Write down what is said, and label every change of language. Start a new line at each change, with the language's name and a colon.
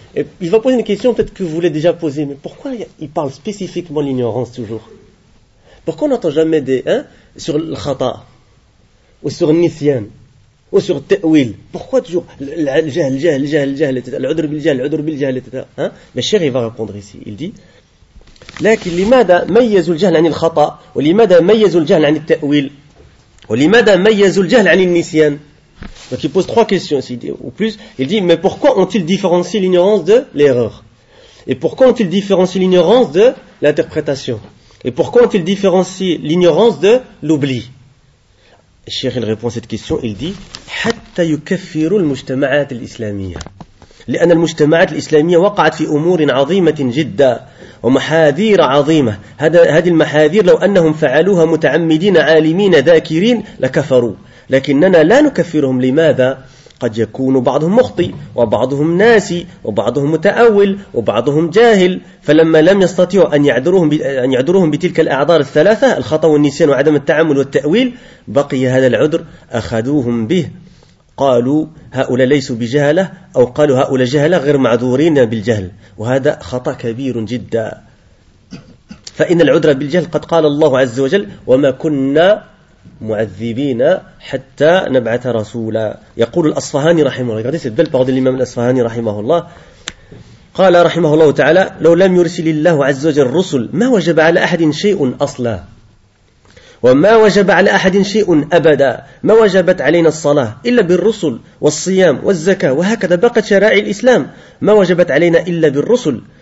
French: Et il va poser une question peut-être que vous l'avez déjà posée, mais pourquoi il parle spécifiquement de l'ignorance toujours? Pourquoi on n'entend jamais sur le khata ou sur le nisyan? Ou sur ta'wil. Pourquoi toujours l'udr bil jahl, etc. Mais Cheikh, il va répondre ici. Il dit,
Arabic: لكن لماذا ميز الجهل عن الخطأ ولماذا ميز الجهل عن التأويل ولماذا ميز الجهل عن النسيان.
French: Donc il pose trois questions ici, ou plus. Il dit, mais pourquoi ont-ils différencié l'ignorance de l'erreur? Et pourquoi ont-ils différencié l'ignorance de l'interprétation? Et pourquoi ont-ils différencié l'ignorance de l'oubli? Cheikh, il répond à cette question, il dit,
Arabic: حَتَّى يُكَفِّرُوا الْمُجْتَمَعَاتِ الْإِسْلَامِيَةِ لِأَنَّ الْمُجْتَمَعَاتِ الْإِسْلَامِيَةِ وَقَعَتْ فِي أُمُورٍ عَظِيمَةٍ جِدًّا وَمَحَاذِيرَ عَظِيمَةٍ هذه المحاذير لو أنهم فعلوها متعمدين عالمين ذاكرين لكفروا لكننا لا نكفرهم. لماذا؟ قد يكون بعضهم مخطئ وبعضهم ناسي وبعضهم متأول وبعضهم جاهل. فلما لم يستطيع أن يعذرهم بتلك الأعذار الثلاثة الخطأ والنسيان وعدم التعمل والتأويل بقي هذا العذر أخذوهم به قالوا هؤلاء ليسوا بجهلة أو قالوا هؤلاء جهلة غير معذورين بالجهل وهذا خطأ كبير جدا فإن العذر بالجهل قد قال الله عز وجل وما كنا معذبين حتى نبعث رسولا يقول الأصفهاني رحمه الله.
French: Regardez cette belle parole de l'imam الأصفهاني
Arabic: رحمه الله. قال رحمه الله تعالى لو لم يرسل الله عز وجل الرسل ما وجب على أحد شيء أصلا وما وجب على أحد شيء أبدا ما وجبت علينا الصلاة إلا بالرسل والصيام والزكاة وهكذا بقت شرائع الإسلام ما وجبت علينا إلا بالرسل